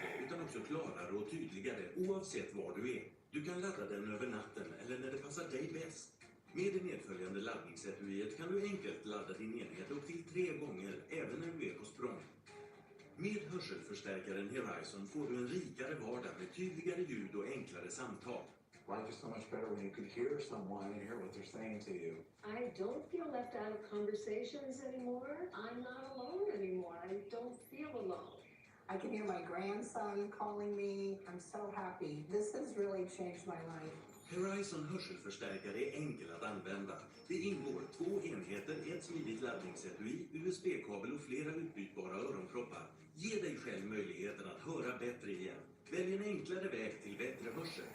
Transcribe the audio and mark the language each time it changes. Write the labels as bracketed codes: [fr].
[sv] Utan också klarare och tydligare oavsett var du är. Du kan ladda den över natten eller när det passar dig bäst. Med det medföljande laddningsetuiet kan du enkelt ladda din enhet upp till 3 gånger även när du är på språng. Med hörselförstärkaren Horizon får du en rikare vardag med tydligare ljud och enklare samtal. [en] Life is so much better when you can hear someone and hear what they're saying to you. I don't feel left out of conversations anymore. I'm not alone anymore. I don't feel alone. I can hear my grandson calling me. I'm so happy. This has really changed my life. [sv] Horizon hörselförstärkare är enkel att använda. Det ingår 2 enheter, ett smidigt laddningsetui, USB-kabel och flera utbytbara öronproppar. Ge dig själv möjligheten att höra bättre igen. Välj en enklare väg till bättre hörsel.